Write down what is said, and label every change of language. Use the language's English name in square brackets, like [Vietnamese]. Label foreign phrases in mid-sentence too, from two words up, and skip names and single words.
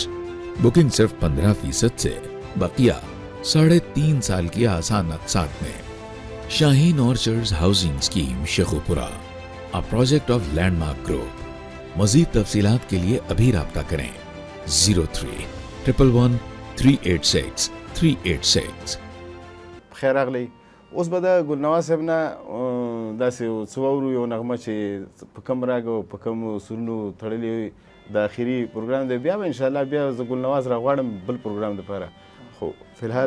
[Urdu] بکنگ صرف 15% سے بقیہ 3.5 سال کی آسان اقساط میں. شاہین آرچرڈز ہاؤسنگ سکیم شیخوپورہ [English] a project of Landmark Group. [Urdu] مزید تفصیلات کے لیے ابھی رابطہ کریں 03-111-386-386. [Pashto] خیر راغلی اوس به د ګلنواز صاحب نه داسې څه واورو یو نغمه چې په کوم راګ او په کوم سرونو تړلې د اخري پروګرام دی بیا به انشاءالله بیا زه ګلنواز راغواړم بل پروګرام دپاره خو فلحال